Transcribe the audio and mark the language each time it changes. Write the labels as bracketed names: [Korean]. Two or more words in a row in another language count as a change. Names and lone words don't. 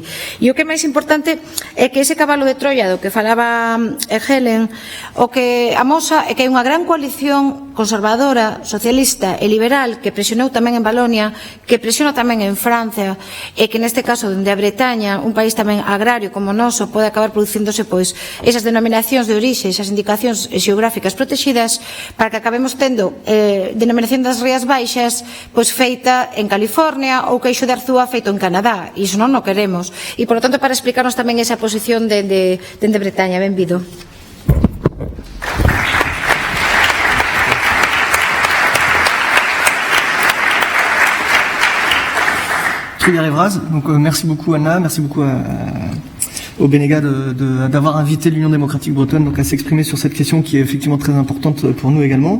[Galician] E o que é máis importante é que ese cabalo de Troia do que falaba Helen, o que amosa é que hai unha gran coalición conservadora, socialista e liberal que presionou tamén en Valonia, que presiona tamén en Francia, e que neste caso donde a Bretaña, un país tamén agrario como o noso, pode acabar producíndose esas denominacións de orixe, esas indicacións xeográficas protegidas, para que acabemos tendo denominación das Rías Baixas feita en California ou queixo de Arzúa feito en Canadá. Iso non o queremos. E, [Spanish] por lo tanto, [Galician] para explicarnos tamén esa posición de Bretaña. Benvido. [French] Donc merci beaucoup Anna, merci beaucoup au Bénégat d'avoir invité l'Union démocratique bretonne donc à s'exprimer sur cette question qui est effectivement très importante pour nous également.